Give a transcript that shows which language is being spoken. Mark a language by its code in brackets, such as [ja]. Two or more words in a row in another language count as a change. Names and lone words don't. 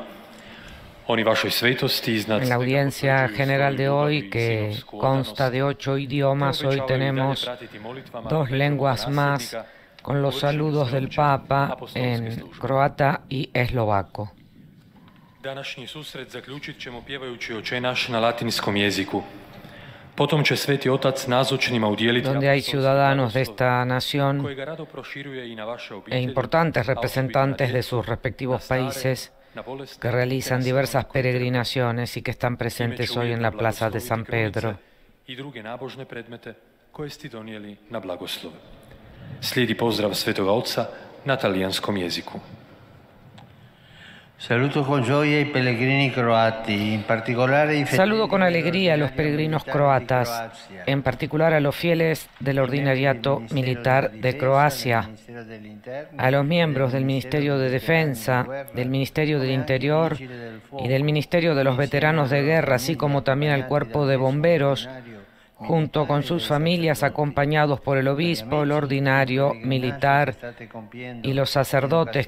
[hr] Oni vašoj svetosti iznad... [es] En la audiencia general de hoy, que consta de 8 idiomas, hoy tenemos 2 lenguas más, con los saludos del Papa en croata y eslovaco. [hr] Današnji susret zaključit ćemo pjevajući Oče naš na latinskom jeziku. Potom će Sveti Otac nazočnima udijeliti [es] donde hay ciudadanos de esta nación e importantes representantes de sus respectivos países que realizan diversas peregrinaciones y que están presentes hoy en la plaza de San Pedro. [hr] I druge nabožne predmete koje ste donijeli na blagoslov. Slijedi pozdrav Svetoga Otca na talijanskom jeziku. [it] Saludo con gioia i pellegrini croati, in particolare i [es] Saludo con alegría a los peregrinos croatas, en particular a los fieles del Ordinariato Militar de Croacia, a los miembros del Ministerio de Defensa, del Ministerio del Interior y del Ministerio de los Veteranos de Guerra, así como también al Cuerpo de Bomberos, junto con sus familias, acompañados por el obispo, el ordinario militar y los sacerdotes.